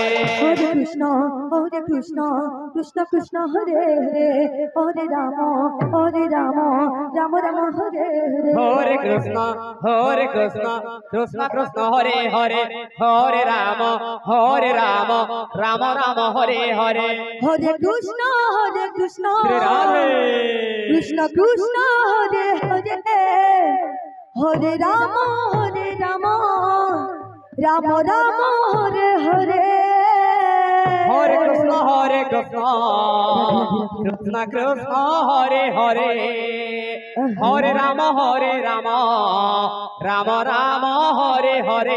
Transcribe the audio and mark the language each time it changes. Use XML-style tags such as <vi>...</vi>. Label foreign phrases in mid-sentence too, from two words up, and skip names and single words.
<sa>হরে কৃষ্ণ কৃষ্ণ কৃষ্ণ হরে হরে হরে রাম রাম রাম হরে হরে হরে কৃষ্ণ কৃষ্ণ কৃষ্ণ হরে হরে হরে রাম রাম রাম হরে হরে হরে কৃষ্ণ শ্রী রাধে কৃষ্ণ কৃষ্ণ হরে হরে হরে রাম রাম রাম হরে হরে হরে কৃষ্ণ কৃষ্ণ কৃষ্ণ হরে হরে হরে রাম রাম রাম হরে হরে</sa>